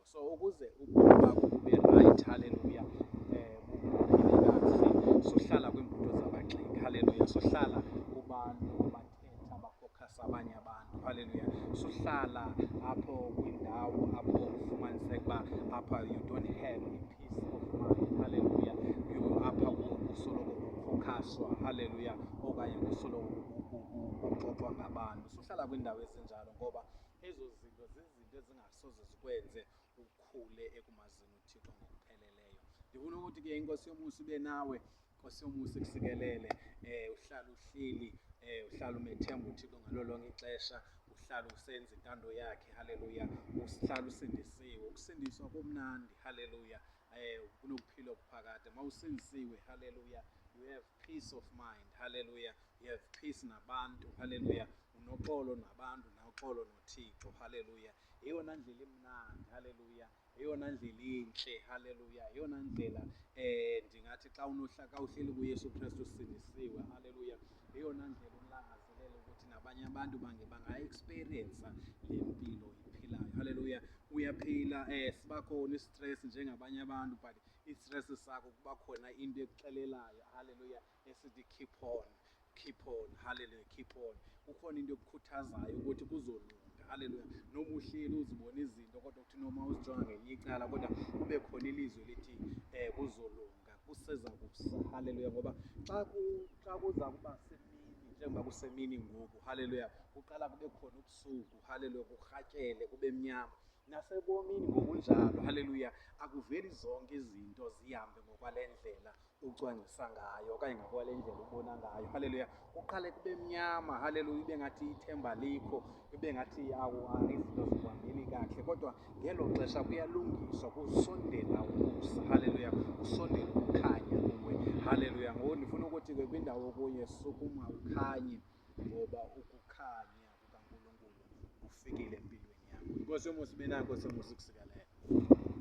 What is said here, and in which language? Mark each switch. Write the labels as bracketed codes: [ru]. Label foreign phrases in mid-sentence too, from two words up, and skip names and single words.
[xh] So ukuze ubomi bakho bube right, haleluya, buphile kakuhle, sohlala kwiimbuto zabagxeki, haleluya, sohlala kubantu abathetha bafokhasa abanye abantu, haleluya, sohlala apho kwindawo apho ufumaniseka uba apha [en] you don't have [xh] i- [en] peace of mind, [xh] haleluya, apha kusoloko kufowukhaswa, haleluya, okanye kusoloko kuxoxwa ngabantu. Sohlala kwiindawo ezinjalo ngoba ezo zinto zizinto ezingasoze zikwenze ukhule ekumazini uThixo ngokupheleleyo. Ndifuna ukuthi ke inkosi yomusa ibe nawe, inkosi yomusa ikusikelele, uhlale uhleli, uhlale umethemba uThixo ngalo lonke ixesha, uhlale usenza intando yakhe, haleluya, uhlale usindisiwe. Ukusindiswa kumnandi, haleluya, kunokuphila okuphakade. Uma usindisiwe, haleluya, [en] you have peace of mind, [xh] haleluya, [en] you have peace [xh] nabantu, haleluya, unoxolo nabantu, noxolo noThixo, haleluya. Eyona ndlela imnandi, haleluya, eyona ndlela intle, haleluya, eyona ndlela ndingathi xa uhleli kuYesu Kristu usindisiwe, haleluya, eyona ndlela ulangazelela ukuthi nabanye abantu banga-experiensa le mpilo uyiphilayo, haleluya. Uyaphila, siba khona i-stress njengabanye abantu, but i-stress sakho kuba khona into ekuxelelayo, haleluya, esithi [en] keep on, [xh] haleluya, [en] keep on. [xh] Kukhona into ekukhuthazayo ukuthi kuzolunga, haleluya. Noma uhleli uzibona izinto kodwa kuthi noma uzijonga ngelinye icala kodwa kube khona ilizwi lithi kuzolunga, kuseza kusa, haleluya. Ngoba xa kuza kuba semini, njengoba kusemini ngoku, haleluya, kuqala kube khona ubusuku, haleluya, kurhatyele, kube mnyama. Nasebomini ngokunjalo, haleluya, akuveli zonke izinto zihambe ngokwale ndlela ucwangcisa ngayo okanye ngokwale ndlela ubona ngayo, haleluya. Kuqale kube mnyama, haleluya, ibe ngathi ithemba likho, ibe ngathi izinto zikuhambeli kakuhle, kodwa ngelo xesha kuyalungiswa, kusondela ukusa, haleluya, kusondela ukukhanya kuwe, haleluya. Ngoku ndifuna ukuthi ke kwindawo okuyo sukuma ukhanye, ngoba ukukhanya kukaNkulunkulu kufikile empilweni yakho. Inkosi yomusa ibe nayo, inkosi yomusa ikusikelele.